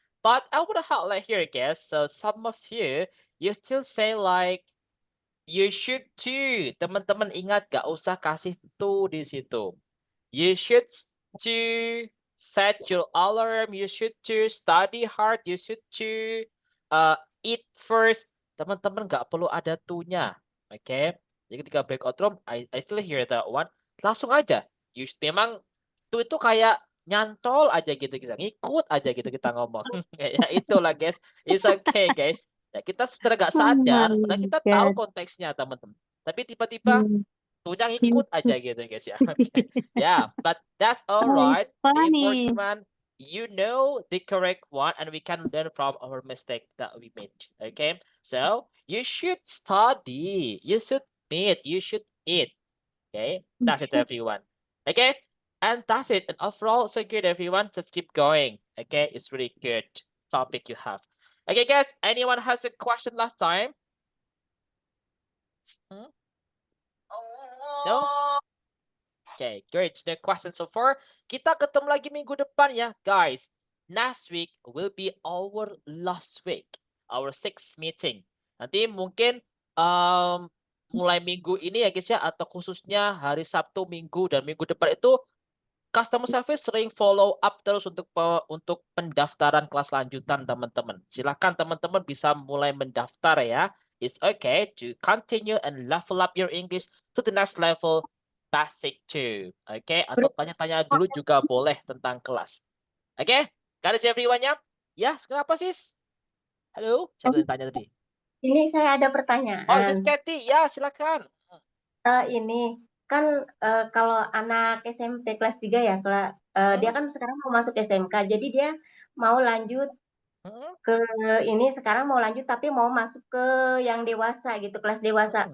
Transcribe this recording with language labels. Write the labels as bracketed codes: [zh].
[en] But I want to highlight here, guys. So some of you still say like you should to. [id] Teman-teman ingat gak usah kasih to di situ. [en] You should to set your alarm. You should to study hard. You should to eat first. [id] Teman-teman nggak perlu ada to-nya. [en] Oke. Okay? [id] Jadi ketika [en] breakout room, I still hear that one. [id] Langsung aja. Memang to itu kayak nyantol aja gitu, kita ngikut aja gitu kita ngomong. Ya itulah guys. [en] It's okay guys. [id] Ya, kita secara nggak sadar, padahal kita tahu konteksnya teman-teman. Tapi tiba-tiba tuh ikut aja gitu guys ya. Okay. [en] Yeah, but that's all right. The important one, you know the correct one, and we can learn from our mistake that we made. Okay, so you should study, you should meet, you should eat. Okay, that's it, everyone. Okay, and that's it. And overall, so good, everyone. Just keep going. Okay, it's really good topic you have. Okay, guys, anyone has a question last time? No? Okay, great. No question so far. [id] Kita ketemu lagi minggu depan ya, guys. [en] Next week will be our last week, our 6th meeting. [id] Nanti mungkin mulai minggu ini ya guys ya, atau khususnya hari Sabtu, Minggu, dan minggu depan itu customer service sering follow up terus untuk pendaftaran kelas lanjutan teman-teman. Silakan teman-teman bisa mulai mendaftar ya. [en] It's okay to continue and level up your English to the next level, basic 2. Okay? [id] Atau tanya-tanya dulu juga boleh tentang kelas. [en] Okay? Got it everyone [id] ya? Ya, kenapa sis? Halo? Siapa yang tanya tadi? Ini saya ada pertanyaan. Oh, sis Kathy. Ya, silakan. Ini kan kalau anak SMP kelas 3 ya, dia kan sekarang mau masuk SMK, jadi dia mau lanjut ke ini, sekarang mau lanjut tapi mau masuk ke yang dewasa gitu, kelas dewasa.